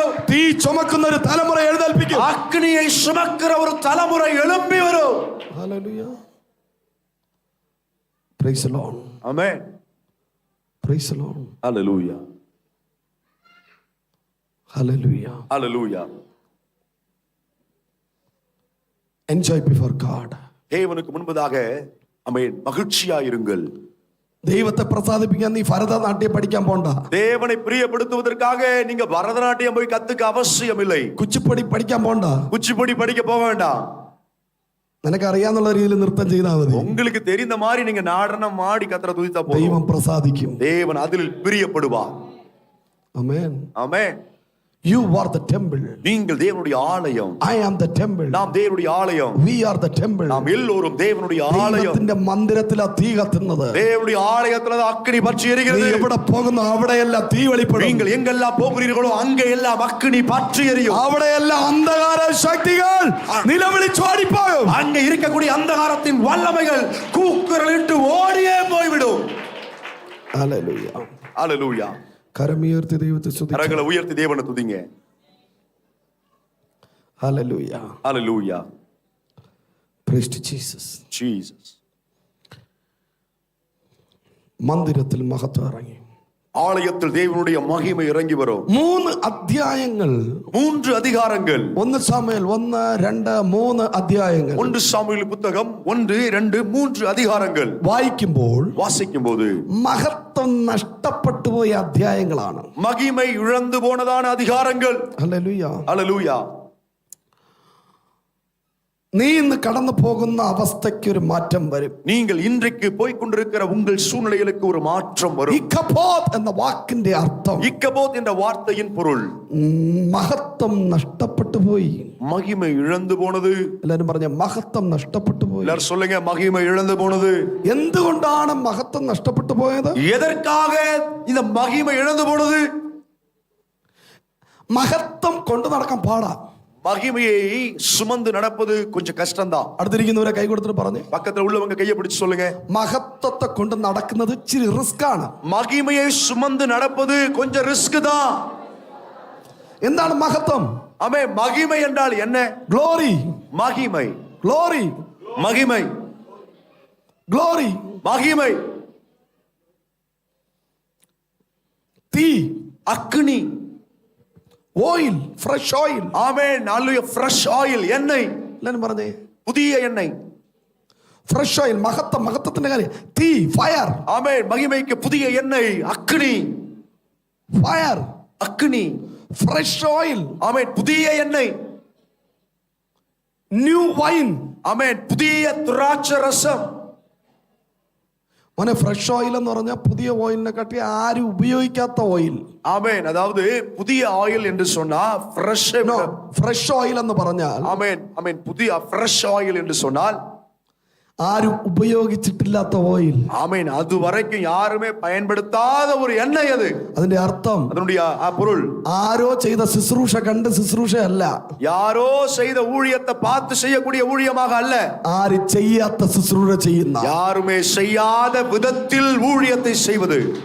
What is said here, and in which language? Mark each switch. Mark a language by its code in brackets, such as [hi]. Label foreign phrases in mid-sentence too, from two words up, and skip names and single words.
[ml] തീ ചുമക്കുന്ന ഒരു തലമുറ എഴുന്നേൽപ്പിക്കും. [ta] அக்னியை சுமக்கிற ஒரு தலைமுறை எழும்பி வரும். [en] Hallelujah. Praise the Lord. Amen. Praise the Lord. Hallelujah. Hallelujah. Hallelujah. Enjoy before God. [ta] தேவனுக்கு முன்பதாக ஆமென் மகிழ்ச்சியா இருங்கள். [ml] ദൈവത്തെ പ്രസാദിപ്പിക്കാൻ നീ ഭരതനാട്യം പഠിക്കാൻ പോണ്ട. [ta] தேவனை பிரியப்படுத்துவதற்காக நீங்க பரதநாட்டியம் போய் கத்துக்க அவசியம் இல்லை. [ml] കുച്ചിപ്പടി പഠിക്കാൻ പോണ്ട. [ta] குச்சிப்புடி படிக்க போக வேண்டாம். [ml] നിനക്ക് അറിയാന്നുള്ള രീതിയിൽ നൃത്തം ചെയ്താൽ മതി. [ta] உங்களுக்கு தெரிந்த மாதிரி நீங்க நடனம் ஆடி கத்தரை துதித்தா போதும். [ml] ദൈവം പ്രസാദിക്കും. [ta] தேவன் அதில் பிரியப்படுவார். [en] Amen. [ta] ஆமென். [en] You are the temple. [ta] நீங்கள் தேவனுடைய ஆலயம். [en] I am the temple. [ta] நாம் தேவனுடைய ஆலயம். [en] We are the temple. [ta] நாம் எல்லோரும் தேவனுடைய ஆலயம். [ml] ദൈവത്തിന്റെ മന്ദിരത്തിലാ തീ കത്തുന്നത്. [ta] தேவனுடைய ஆலயத்துல அக்கினி பற்றி எரிகிறது. [ml] നീ എവിടെ പോകുന്നു അവിടെയെല്ലാം തീ വെളിപ്പെടും. [ta] நீங்கள் எங்கெல்லாம் போகிறீர்களோ அங்கே எல்லாம் அக்கினி பற்றி எரியும். [ml] അവിടെയെല്ലാം അന്ധകാര ശക്തികൾ നിലവിളിച്ച് ഓടിപ്പോകും. [ta] அங்கே இருக்கக்கூடிய அந்தகாரத்தின் வல்லமைகள் கூக்குரலிட்டு ஓடியே போய்விடும். [en] Hallelujah. Hallelujah. [ml] കരമുയർത്തി ദൈവത്തെ സ്തുതിക്കുക. [ta] கரங்களை உயர்த்தி தேவனை துதிங்க. [en] Hallelujah. Hallelujah. Praise to Jesus. Jesus. [ml] മന്ദിരത്തിൽ മഹത്വം ഇറങ്ങി. [ta] ஆலயத்தில் தேவனுடைய மகிமை இறங்கி வரும். [ml] 3 അധ്യായങ്ങൾ, [ta] 3 அதிகாரங்கள். [ml] 1 സാമുവേൽ 1, 2, 3 അധ്യായങ്ങൾ. [ta] 1 சாமுவேல் புத்தகம் 1, 2, 3 அதிகாரங்கள் [ml] വായിക്കുമ്പോൾ [ta] வாசிக்கும் போது [ml] മഹത്വം നഷ്ടപ്പെട്ടു പോയ അധ്യായങ്ങളാണ്. [ta] மகிமை இழந்து போனதான அதிகாரங்கள். [ml] ഹല്ലേലൂയ. [en] Hallelujah. [ml] നീ ഇന്ന് കടന്നു പോകുന്ന അവസ്ഥയ്ക്ക് ഒരു മാറ്റം വരും. [ta] நீங்கள் இன்றைக்கு போய் கொண்டிருக்கிற உங்கள் சூழ்நிலைகளுக்கு ஒரு மாற்றம் வரும். [ml] ഇക്കബോത്ത് എന്ന വാക്കിന്റെ അർത്ഥം, [ta] இக்கபோத் என்ற வார்த்தையின் பொருள் [ml] മഹത്വം നഷ്ടപ്പെട്ടു പോയി. [ta] மகிமை இழந்து போனது. [ml] എല്ലാരും പറഞ്ഞ മഹത്വം നഷ്ടപ്പെട്ടു പോയി. [ta] எல்லாரும் சொல்லுங்க, மகிமை இழந்து போனது. [ml] എന്തുകൊണ്ടാണ് മഹത്വം നഷ്ടപ്പെട്ടു പോയത്? [ta] எதற்காக இந்த மகிமை இழந்து போனது? [ml] മഹത്വം കൊണ്ടു നടക്കാൻ പാടാ. [ta] மகிமையை சுமந்து நடப்பது கொஞ்சம் கஷ்டம்தான். [ml] അടുത്തിരിക്കുന്നവരെ കൈ കൊടുത്തിട്ട് പറഞ്ഞു, [ta] பக்கத்துல உள்ளவங்க கையை பிடிச்சு சொல்லுங்க, [ml] മഹത്വത്തെ കൊണ്ട് നടക്കുന്നത് ഇച്ചിരി റിസ്ക് ആണ്. [ta] மகிமையை சுமந்து நடப்பது கொஞ்சம் ரிஸ்க் தான். [ml] എന്താണ് മഹത്വം? [ta] ஆமே, மகிமை என்றால் என்ன? [ml] ഗ്ലോറി. [ta] மகிமை. [ml] ഗ്ലോറി. [ta] மகிமை. [ml] ഗ്ലോറി. [ta] மகிமை. [ml] തീ. [ta] அக்னி. [en] oil. fresh oil. [ta] ஆமென். அல்லேலூயா. [en] fresh oil, [ta] எண்ணெய். [ml] എല്ലാരും പറഞ്ഞേ, [ta] புதிய எண்ணெய். [en] fresh oil. [ml] മഹത്വം, മഹത്വത്തിന്റെ കാര്യം. തീ, ഫയർ. [ta] ஆமென். மகிமைக்கு புதிய எண்ணெய், அக்னி. [ml] ഫയർ. [ta] அக்னி. [en] fresh oil. [ta] ஆமென். புதிய எண்ணெய். [en] new wine. [ta] ஆமென். புதிய திராட்சை ரசம். [ml] മോനെ [en] fresh oil [ml] എന്ന് പറഞ്ഞാൽ പുതിയ ഓയിലിനെ കാട്ടി ആരും ഉപയോഗിക്കാത്ത ഓയിൽ. [ta] ஆமென். அதாவது புதிய ஆயில் என்று சொன்னா ஃப்ரெஷ். [en] fresh oil [ml] എന്ന് പറഞ്ഞാൽ [ta] ஆமென் ஆமென். புதிய [en] fresh oil [ta] என்று சொன்னால் [ml] ആരും ഉപയോഗിച്ചിട്ടില്ലാത്ത ഓയിൽ. [ta] ஆமென். அது வரைக்கும் யாருமே பயன்படுத்தாத ஒரு எண்ணெய் அது. [ml] അതിന്റെ അർത്ഥം [ta] அதனுடைய பொருள் [ml] ആരോ ചെയ്ത ശുശ്രൂഷ കണ്ട് ശുശ്രൂഷയല്ല, [ta] யாரோ செய்த ஊழியத்தை பார்த்து செய்யக்கூடிய ஊழியமாக அல்ல, [ml] ആര് ചെയ്യാത്ത ശുശ്രൂഷ ചെയ്യുന്ന, [ta] யாருமே செய்யாத விதத்தில் ஊழியத்தை செய்வது.